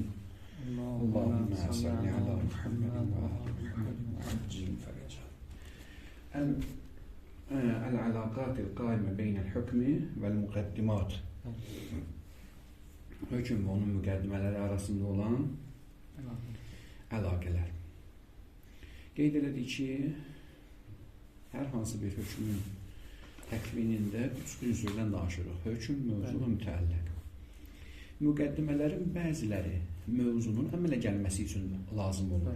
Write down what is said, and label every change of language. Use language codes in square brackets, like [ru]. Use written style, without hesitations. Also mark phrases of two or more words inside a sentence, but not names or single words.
[ar] اللهم صل على محمد وآل محمد وعجل فرجهم. العلاقة القائمة بين الحكم والمقدمات. [az] Hüküm ve onun mukaddimeleri arasında olan əlaqələr. Qeyd elədik ki, hər hansı bir hökmün təkvinində üç ünsürdən danışırıq. Hökm, mövzu və mütəlləq. Müqəddimələrin bəziləri mövzunun əmələ gəlməsi üçün lazım olur.